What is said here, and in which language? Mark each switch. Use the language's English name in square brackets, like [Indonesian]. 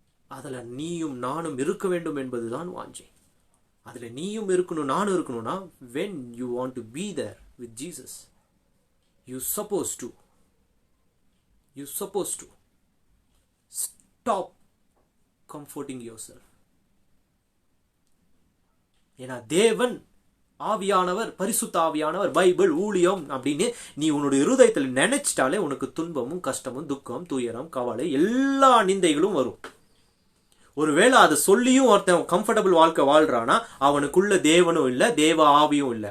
[Tamil] அதுல நீயும் நானும் இருக்க வேண்டும் என்பதுதான் வாஞ்சை. அதுல நீயும் இருக்கணும், நானும் இருக்கணும்னா, [English] when you want to be there with Jesus, you supposed to stop comforting yourself. [Tamil] ஏன்னா தேவன் ஆவியானவர், பரிசுத்த ஆவியானவர், பைபிள், ஊழியம் அப்படின்னு நீ உன்னுடைய இருதயத்தில் நினைச்சிட்டாலே உனக்கு துன்பமும் கஷ்டமும் துக்கம் துயரம் கவலை எல்லா நிந்தைகளும் வரும். ஒருவேளை அதை சொல்லியும் ஒருத்தன் கம்ஃபர்டபுள் வாழ்க்கை வாழ்றானா அவனுக்குள்ள தேவனும் இல்லை, தேவ ஆவியும் இல்லை.